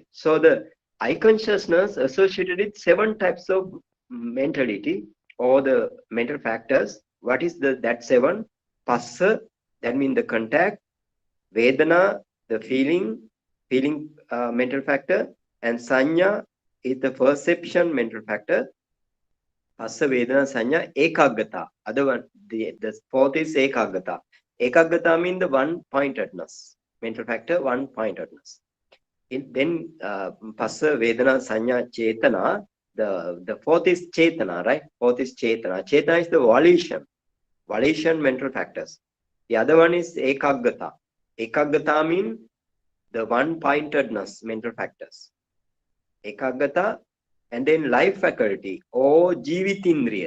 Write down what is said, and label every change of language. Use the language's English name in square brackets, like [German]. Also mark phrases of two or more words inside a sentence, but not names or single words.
[English] So the I consciousness associated with 7 types of mentality or the mental factors. What is that 7? Passa, that means the contact. Vedana, the feeling mental factor. And sanya is the perception mental factor. Passa, [Pali] Vedana, sanya, ekagata. [English] Other one, the fourth is ekagata. Ekagata means the one-pointedness. Mental factor, one-pointedness. Then Passa, [Pali] Vedana, sanya, chetana. [English] The fourth is chetana, right? Fourth is chetana. Chetana is the volition mental factors. The other one is ekagata. Ekagata means the one-pointedness mental factors. Ekagata, and then life faculty or jivitindriya.